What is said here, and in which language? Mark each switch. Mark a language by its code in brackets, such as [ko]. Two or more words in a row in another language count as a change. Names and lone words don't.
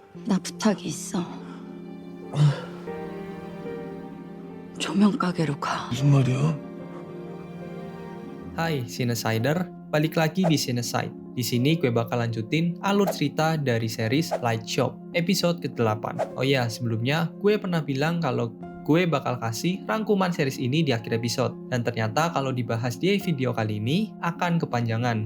[ko] 나 부탁이 있어. 조명 가게로 가. 무슨 말이야? [id] Hai Cinesider, balik lagi di Cineside. Di sini gue bakal lanjutin alur cerita dari series Light Shop, episode ke-8. Oh ya, sebelumnya gue pernah bilang kalau gue bakal kasih rangkuman series ini di akhir episode. Dan ternyata kalau dibahas di video kali ini akan kepanjangan.